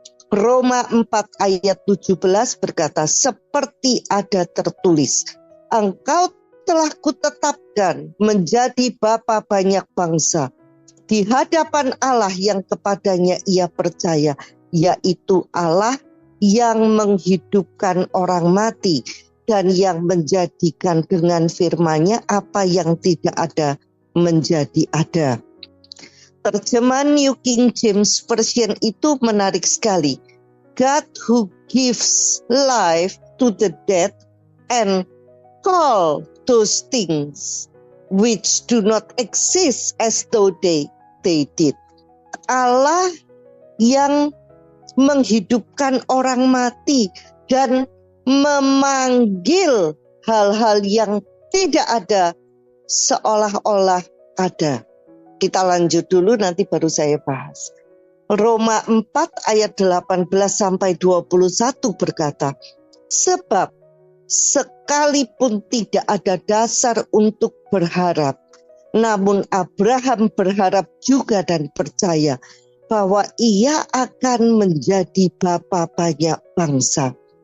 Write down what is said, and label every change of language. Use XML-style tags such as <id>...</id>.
<id>Roma 4 ayat 17 berkata, seperti ada tertulis, engkau telah kutetapkan menjadi bapa banyak bangsa di hadapan Allah yang kepadanya ia percaya, yaitu Allah yang menghidupkan orang mati dan yang menjadikan dengan firman-Nya apa yang tidak ada menjadi ada. Terjemahan New King James Version itu menarik sekali.</id> <en>God who gives life to the dead and call those things which do not exist as though they did.</en> <id>Allah yang menghidupkan orang mati dan memanggil hal-hal yang tidak ada seolah-olah ada. Kita lanjut dulu, nanti baru saya bahas. Roma 4 ayat 18 sampai 21 berkata, sebab sekalipun tidak ada dasar untuk berharap, namun Abraham berharap juga dan percaya bahwa ia akan menjadi bapa banyak bangsa.</id>